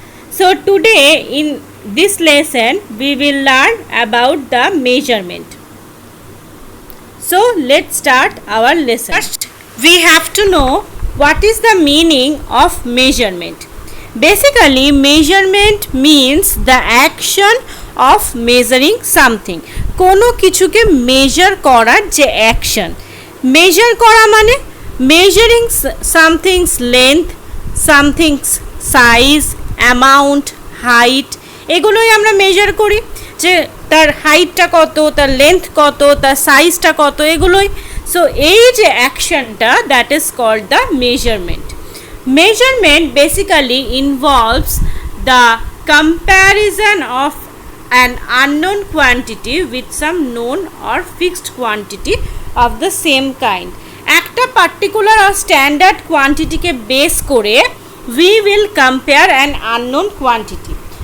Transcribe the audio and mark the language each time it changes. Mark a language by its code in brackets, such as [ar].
[en] So today in this lesson we will learn about the measurement. So let's start our lesson. First we have to know what is the meaning of measurement. Basically measurement means the action of measuring something. [bn] কোনো কিছুকে measure করার যে action, measure করা মানে [en] measuring something's length, something's size, [bn] amount, height, এগুলোই আমরা measure করি, যে তার হাইটটা কত, তার লেন্থ কত, তার সাইজটা কত, এগুলোই। [en] so [bn] এই যে অ্যাকশনটা, [en] That is called the measurement. Measurement basically involves the comparison of an unknown quantity with some known or fixed quantity of the same kind. একটা particular or standard quantity কে base করে we will compare an unknown quantity.